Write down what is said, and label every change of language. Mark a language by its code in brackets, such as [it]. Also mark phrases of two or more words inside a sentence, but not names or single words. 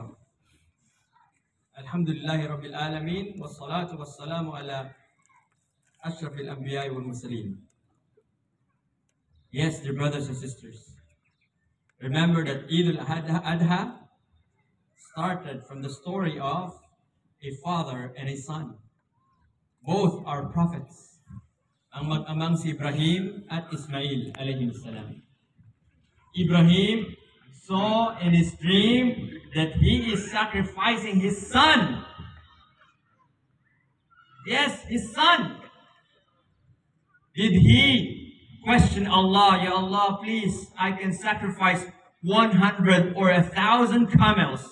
[ar] الحمد لله رب العالمين والصلاة والسلام على أشرف الأنبياء والمرسلين. [en] Yes, dear brothers and sisters, remember that Eid al-Adha started from the story of a father and a son. Both are prophets. [tl] Ang mag-amang si Ibrahim at Ismail [ar] عليهم السلام. [en] Ibrahim saw in his dream that he is sacrificing his son. Yes, his son. Did he question Allah, [ar] يا الله, [en] please, I can sacrifice 100 or 1,000 camels.